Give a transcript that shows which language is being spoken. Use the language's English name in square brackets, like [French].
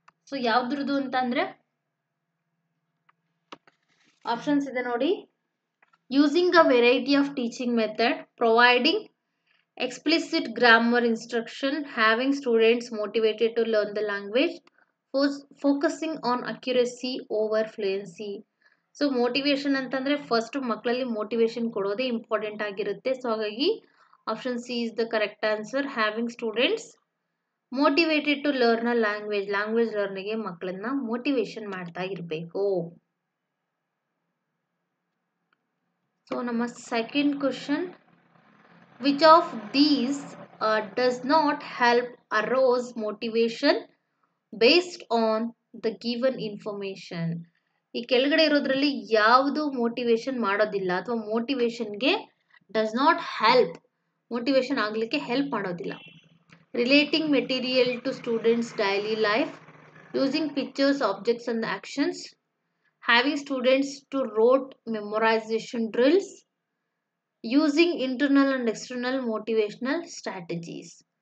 [Kannada] So ಯಾವ್ದ್ರದ್ದು ಅಂತ ಅಂದ್ರೆ options ಇದೆ ನೋಡಿ. [English] Using a variety of teaching method, providing explicit grammar instruction, having students motivated to learn the language, focusing on accuracy over fluency. [Kannada] So motivation ಅಂತಂದ್ರೆ first ಮಕ್ಕಳಲ್ಲಿ motivation ಕೊಡೋದೇ important ಆಗಿರುತ್ತೆ. [English] So ಹಾಗಾಗಿ option C is the correct answer. Having students motivated to learn a language [Kannada] ಲರ್ನಿಗೆ ಮಕ್ಕಳನ್ನ motivation ಮಾಡ್ತಾ ಇರಬೇಕು. [English] So ನಮ್ಮ second question, which of these does not help arouse motivation based on the given information? [Kannada] ಈ ಕೆಳಗಡೆ ಇರೋದ್ರಲ್ಲಿ ಯಾವುದು motivation ಮಾಡೋದಿಲ್ಲ ಅಥವಾ ಮೋಟಿವೇಶನ್ಗೆ [English] does not help, [Kannada] motivation ಆಗಲಿಕ್ಕೆ ಹೆಲ್ಪ್ ಮಾಡೋದಿಲ್ಲ. [English] Relating material to students daily life, using pictures, objects and actions, having students to rote memorization drills, using internal and external motivational strategies.